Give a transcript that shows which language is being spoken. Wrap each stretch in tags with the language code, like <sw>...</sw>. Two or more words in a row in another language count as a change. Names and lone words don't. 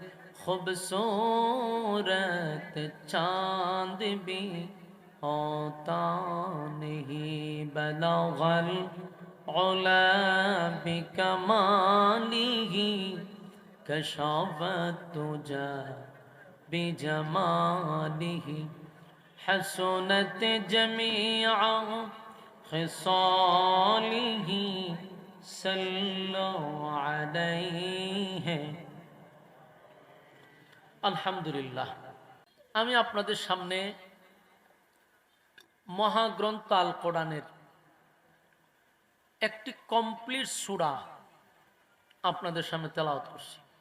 <ur>خوبصورت چاند بھی ہوتا نہیں</ur> <ar>بلغ العلا بکمالہ کشف الدجی بجمالہ حسنت جمیع خصالہ صلوا علیہ</ar> <bn>আলহামদুলিল্লাহ আমি আপনাদের সামনে মহাগ্রন্থ আল কোরআনের একটি কমপ্লিট সূরা আপনাদের সামনে তেলাওয়াত করছি</bn>